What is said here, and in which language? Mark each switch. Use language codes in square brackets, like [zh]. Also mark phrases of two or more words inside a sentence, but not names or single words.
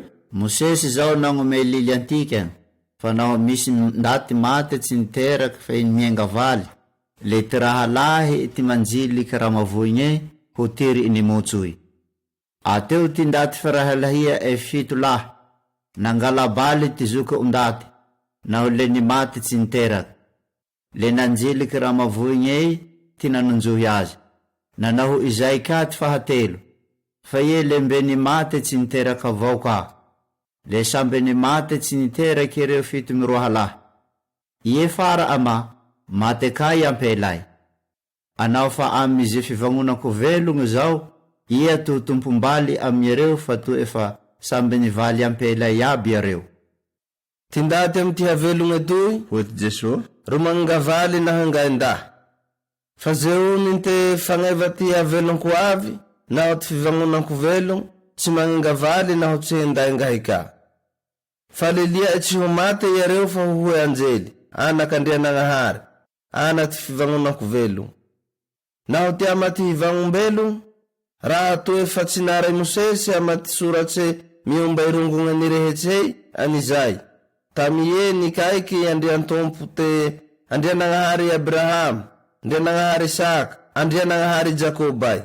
[mg] Mosesy zao nagnome lily antikany, fa naho misy ndaty mate tsy niteraky fa iny mienga valy, le ty raha lahy ty manjily karamavoigny ho tiry iny motsoy. Ateo ty ndaty farahalahia fito lahy, nangala baly ty zuka undaty, naho le ni mate tsy niteraky. Le nanjily karamavoigny ty nanonjohy azy, na naho izay ka ty fahatelo, fa ie lembe ni mate tsy niteraky avao ka. Le sambe ni mate tsy niteraky ireo fito miroa lahy. Ie fara ama, mate ka iampelay. Anao fa amy ze fivangonako velogno zao, ia to tompombali amy ireo fa to efa sambe ni valy ampelay aby ireo. Ty ndaty amy ty havelogno toy, hoy ty Jesua, ro mangavaly na hangainda. Fa ze ony te fagneva ty havelonko avy, naho ty fivangonako velogno, tsy mangavaly naho tsy hendaingahika. Fa lelia tsy ho mate iareo fa hohoe anjely, anak andria nagnahary, anak ty fivangonako velogno. Naho ty ama ty hivangombelogno, raha to efa tsy naray Mosesy ama ty soratse miomba irongogna nirehetsey anizay. Tamie nikaiky andrian tompo te andria nagnahary Abraham, andria nagnahary Isaka, andria nagnahary Jakobay.